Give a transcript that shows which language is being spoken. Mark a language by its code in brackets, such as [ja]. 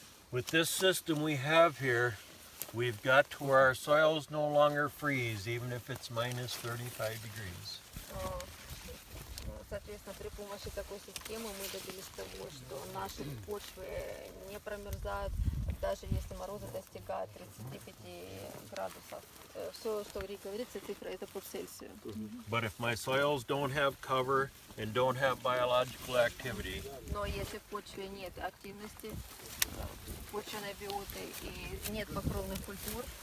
[en] With this system we have here, we've got to where our soils no longer freeze, even if it's minus 35 degrees. [ru] Соответственно, при помощи такой системы мы добились того, что наши почвы не промерзают, даже если морозы достигают 35 градусов. Все, что Рик говорит, цифра это по Цельсию. [en] But if my soils don't have cover and don't have biological activity, [ru] Но если в почве нет активности, почвенной биоты и нет покровных культур,